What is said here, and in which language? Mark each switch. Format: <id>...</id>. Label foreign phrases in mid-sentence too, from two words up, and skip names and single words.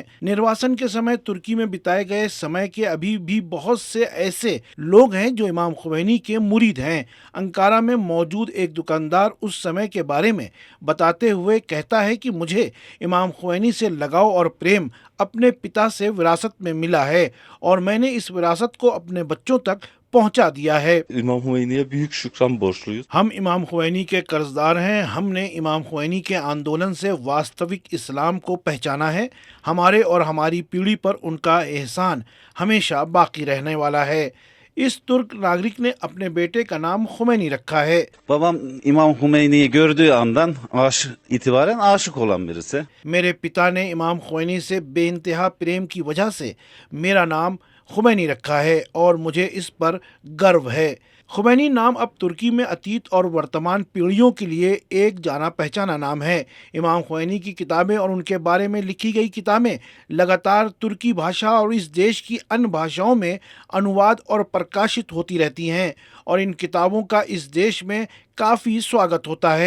<hi>निर्वासन के समय तुर्की में बिताए गए समय के अभी भी बहुत से ऐसे लोग हैं जो इमाम खुमैनी के मुरीद हैं। अंकारा में मौजूद एक दुकानदार उस समय के बारे में बताते हुए कहता है कि मुझे इमाम खुमैनी से लगाव और प्रेम अपने पिता से विरासत में मिला है और मैंने इस विरासत को अपने बच्चों तक पहुंचा दिया है।</hi> <tr>İmam Hümeyni'ye büyük şükran borçluyuz.</tr> <hi>हम इमाम खुमैनी के कर्जदार हैं। हमने इमाम खुमैनी के आंदोलन से वास्तविक इस्लाम को पहचाना है। हमारे और हमारी पीढ़ी पर उनका एहसान हमेशा बाकी रहने वाला है। इस तुर्क नागरिक ने अपने बेटे का नाम खुमैनी रखा है।</hi> <tr>Babam İmam Hümeyni'yi gördüğü andan itibaren aşık olan birisi.</tr> <hi>मेरे पिता ने इमाम खुमैनी से बेइंतहा प्रेम की वजह से मेरा नाम खुमैनी रखा है और मुझे इस पर गर्व है। खुमैनी नाम अब तुर्की में अतीत और वर्तमान पीढ़ियों के लिए एक जाना पहचाना नाम है। इमाम खुमैनी की किताबें और उनके बारे में लिखी गई किताबें लगातार तुर्की भाषा और इस देश की अन्य भाषाओं में अनुवाद और प्रकाशित होती रहती हैं और इन किताबों का इस देश में काफ़ी स्वागत होता है।</hi>